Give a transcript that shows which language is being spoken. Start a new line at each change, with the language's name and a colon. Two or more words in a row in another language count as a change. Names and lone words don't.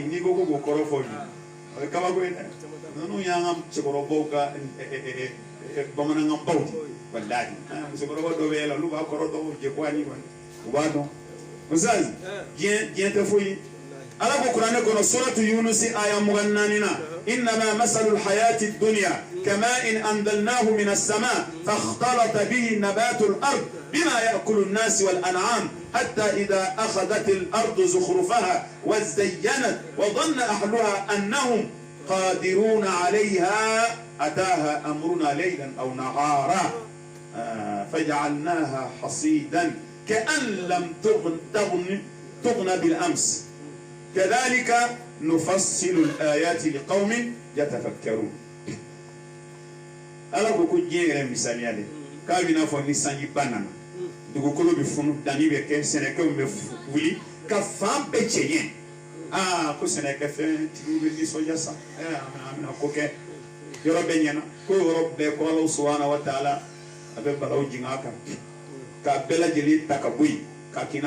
Bambara: n'i ko k'o kɔrɔ fɔ bi o ye kabako ye dɛ ninnu y'an ka cɛkɔrɔbaw ka bamanankan baw de walahi musokɔrɔba dɔw bɛ yɛlɛ olu b'a kɔrɔ dɔn jeko ani kɔni u b'a dɔn musazi diɲɛ tɛ foyi ala ko kuranɛ kɔnɔ suratu yunusi aya 24 na
Arabic: إنما مثل الحياة الدنيا كماء أنزلناه من السماء فاختلط به نبات الأرض بما يأكل الناس والأنعام حتى إذا أخذت الأرض زخرفها وزينت وظن أهلها أنهم قادرون عليها أتاها أمرنا ليلا أو نهارا فجعلناها حصيدا كأن لم تغن بالأمس كذلك نفصل الآيات لقوم يتفكرون
Bambara: ala ko diɲɛ yɛrɛ misaliya de k'a bɛna fɔ ni sanji ba nana dugukolo bɛ funu danni bɛ kɛ sɛnɛkɛw bɛ wuli ka fan bɛɛ cɛ ɲɛ ko sɛnɛkɛfɛn tigiw bɛ nisɔndiya sa an bɛna ko kɛ yɔrɔ bɛɛ ɲɛna ko yɔrɔ bɛɛ ko Ala
Arabic: سبحانه وتعالى
Bambara: a bɛ balaw jigin a kan k'a bɛɛ lajɛlen ta ka bɔ yen k'a k'i n'a